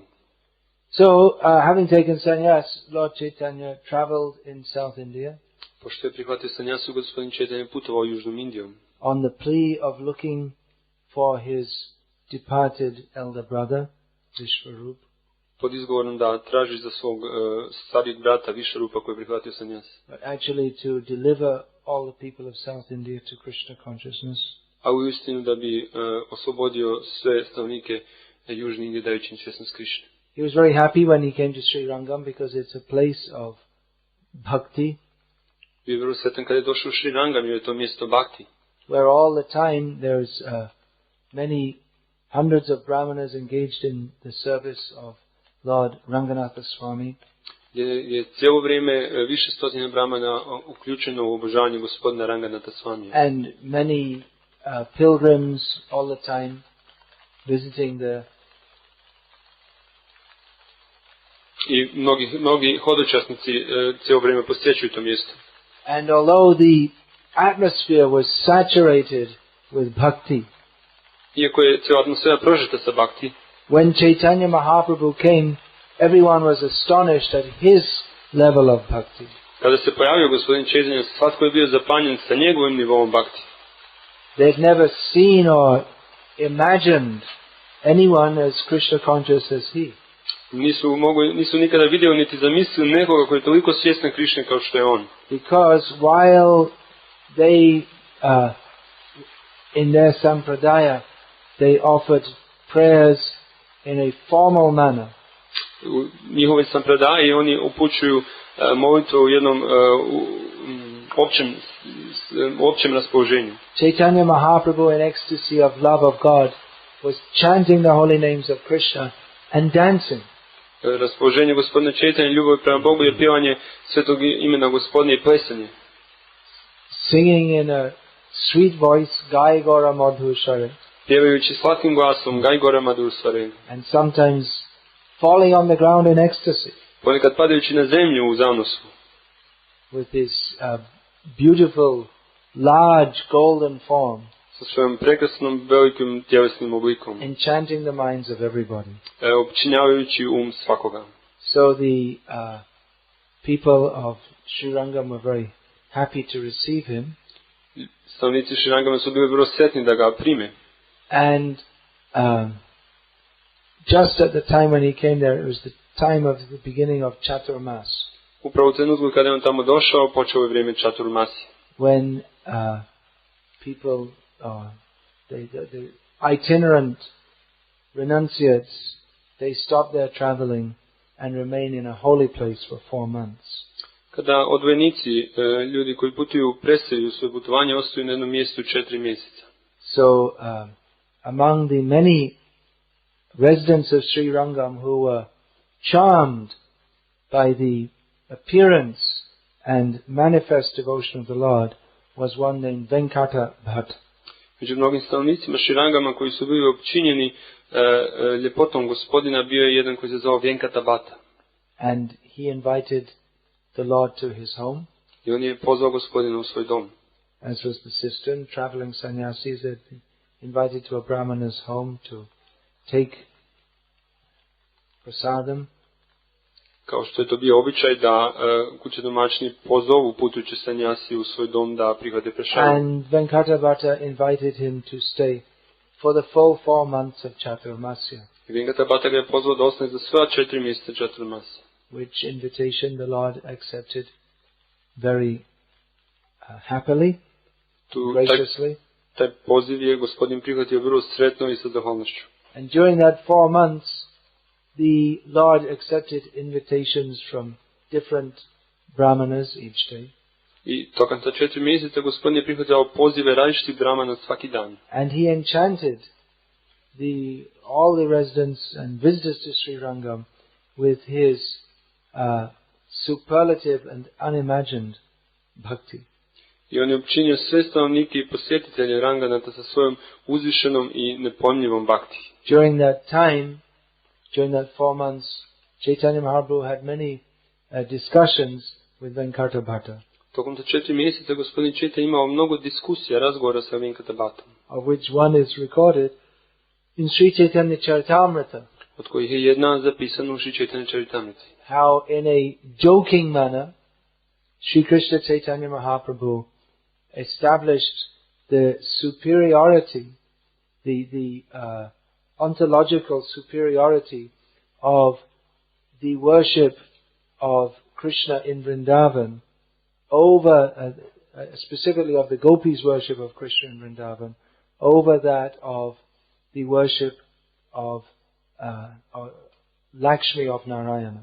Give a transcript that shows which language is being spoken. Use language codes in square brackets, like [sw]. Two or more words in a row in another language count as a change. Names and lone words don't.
[en] So, having taken sannyas, Lord Caitanya traveled in South India [hr] Pošto je prihvatio sanjasu, gospodin Caitanya putovao Južnom Indijom. [en] on the plea of looking for his departed elder brother, Vishvarup. [hr] Pod izgovorom da traži za svog starijeg brata Višarupa koji je prihvatio sanjas. [en] But actually to deliver all the people of South India to Krishna consciousness. [hr] A u istinu da bi oslobodio sve stanovnike Južne Indije dajući im svjesnost Krišne. [en] He was very happy when he came to Sri Rangam because it's a place of bhakti, [hr] Bio je vrlo sretan kada je došao u Sri Rangam, jer je to mjesto bhakti. [en] where all the time there's many hundreds of brahmanas engaged in the service of Lord Ranganatha Swami. [hr] Gdje je cijelo vrijeme više stotina brahmana uključeno u obožavanje gospodina Ranganatha Swamija. [en] And many pilgrims all the time visiting the [hr] I mnogi hodočasnici cijelo vrijeme posjećuju to mjesto. [en] and although the atmosphere was saturated with bhakti, [hr] Iako je cijela atmosfera prožeta sa bhakti, [en] when Caitanya Mahaprabhu came, everyone was astonished at his level of bhakti. [hr] kada se pojavio gospodin Caitanya, svatko je bio zapanjen sa njegovim nivom bhakti. [en] They've never seen or imagined anyone as Krishna conscious as he. [hr] Nisu nikada vidjeli niti zamislili nekoga koji je toliko svjestan Krišne kao što je on. [en] Because while they, in their sampradaya, they offered prayers in a formal manner, [hr] U njihovoj sampradaji oni upućuju molitvu u jednom općem raspoloženju. [en] Caitanya Mahaprabhu, in ecstasy of love of God, was chanting the holy names of Krishna and dancing. [hr] Raspoloženje gospodina Caitanya, ljubav prema Bogu je pjevanje svetog imena gospodine i plesanje. [en] Singing in a sweet voice, [bn] গায় গোরা মধুস্বরে, [hr] Pjevajući slatkim glasom [bn] গায় গোরা মধুরস্বরে. [en] and sometimes falling on the ground in ecstasy [hr] Ponekad padajući na zemlju u zanosu. [en] with his beautiful, large golden form, [hr] Sa svojom prekrasnom velikim tjelesnim oblikom. [en] enchanting the minds of everybody. [hr] Opčinjavajući svakoga. [en] So the people of Sri Rangam were very happy to receive him, [hr] Stanovnici Šrirangama su bili vrlo sretni da ga prime. [en] and just at the time when he came there, it was the time of the beginning of Chaturmas, [hr] Upravo u trenutku kada je on tamo došao, počeo je vrijeme Chaturmasi. [en] when people, the itinerant renunciates, they stop their traveling and remain in a holy place for 4 months. [hr] Kada odvojenici, ljudi koji putuju, prestaju svoje putovanje, ostaju na jednom mjestu 4 mjeseca. [en] So, among the many residents of Sri Rangam who were charmed by the appearance and manifest devotion of the Lord was one named Venkata Bhatt. [hr] Među mnogim stanovnicima Širangama koji su bili općinjeni ljepotom gospodina bio je jedan koji se zvao Venkata Bhatta. [en] And he invited the Lord to his home. [hr] I on je pozvao gospodina u svoj dom. [en] As was the system, traveling sannyasis had been invited to a brahmana's home to take prasadam. [hr] Kao što je to bio običaj da kuće domaćini pozovu putujuće sanjasi u svoj dom da prihvate prešadu. [en] And Venkata Bhatta invited him to stay for the full 4 months of Chaturmasya. [hr] I Venkata Bhatta ga je pozvao da ostane za sva 4 mjeseca Chaturmasi. [en] Which invitation the Lord accepted very happily, graciously. [hr] Taj poziv je gospodin prihvatio vrlo sretno i sa zahvalnošću. [en] And during that 4 months, the Lord accepted invitations from different brahmanas each day. [hr] I tokom ta 4 mjeseca gospodin je prihvatio pozive različitih brahmana svaki dan. [en] And he enchanted all the residents and visitors to Sri Rangam with his superlative and unimagined bhakti. [hr] I on je učinio sve stanovnike i posjetitelje Ranganata sa svojom uzvišenom i nepojmljivom bhakti. [en] During that time, during that 4 months, Caitanya Mahaprabhu had many discussions with Venkata Bhatta. [hr] Tokom ta 4 mjeseca gospodin Caitanya imao mnogo diskusija, razgovora sa Venkata Bhattom. [en] Of which one is recorded in Sri Chaitanya Charitamrita. [hr] Od kojih je jedna zapisana u Sri Chaitanya Charitamriti. [en] How in a joking manner, Sri Krishna Chaitanya Mahaprabhu established the superiority, the ontological superiority of the worship of Krishna in Vrindavan over, specifically of the gopis' worship of Krishna in Vrindavan, over that of the worship of Lakshmi of Narayana.